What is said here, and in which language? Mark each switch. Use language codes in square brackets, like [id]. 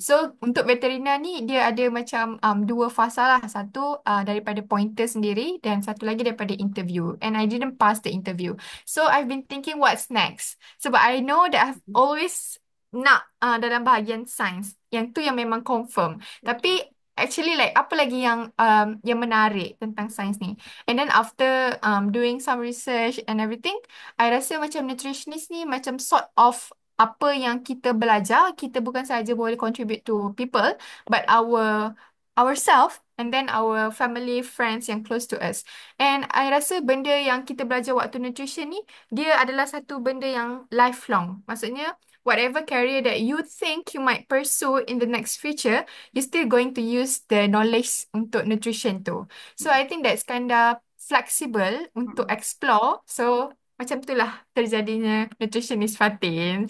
[ms] So untuk veterina ni dia ada macam dua fasa lah. Satu daripada pointer sendiri dan satu lagi daripada interview. [en] And I didn't pass the interview. So I've been thinking what's next. [ms] Sebab [en] I know that I've always [ms] nak dalam bahagian sains. Yang tu yang memang confirm. [en] Okay. [ms] Tapi actually like apa lagi yang menarik tentang sains ni. [en] And then after doing some research and everything, I [ms] rasa macam [en] nutritionist [ms] ni macam [en] sort of [ms] apa yang kita belajar, kita bukan saja boleh [en] contribute to people, but ourselves and then our family, friends yang close to us. And I [ms] rasa benda yang kita belajar waktu nutrition ni, dia adalah satu benda yang lifelong. Maksudnya, [en] whatever career that you think you might pursue in the next future, you're still going to use the knowledge [ms] untuk [en] nutrition tu. So I think that's kinda flexible [ms] untuk Mm. explore. So macam itulah terjadinya nutritionist Fatin.